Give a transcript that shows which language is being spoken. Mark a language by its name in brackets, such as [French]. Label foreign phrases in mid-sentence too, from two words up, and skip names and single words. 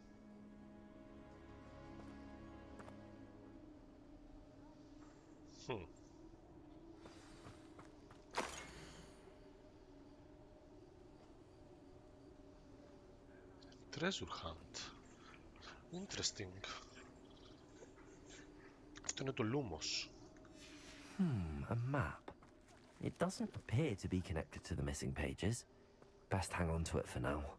[English] Treasure hunt. Interesting. [Greek] Αυτό είναι το Lumos. [English] A map. It doesn't appear to be connected to the missing pages. Best hang on to it for now.